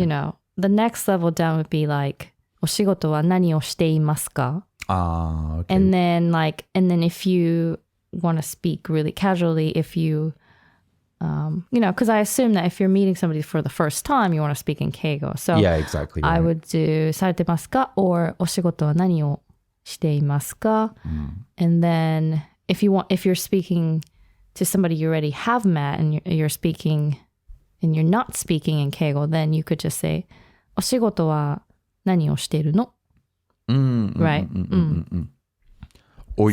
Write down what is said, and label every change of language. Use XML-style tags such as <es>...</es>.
<en>you know, the next level down would be like,</en> <ja>お仕事は何をしていますか?</ja> <en>Okay. And then if you want to speak really casually, if you, because I assume that if you're meeting somebody for the first time, you want to speak in keigo. So yeah, exactly. I right. would do</en> <ja>されてますか or お仕事は何をしていますか?</ja> <en>And then if you're speaking to somebody you already have met and you're speaking and you're not speaking in keigo, then you could just say</en> <ja>お仕事は何をしているの?</ja> <en>Right? Or</en>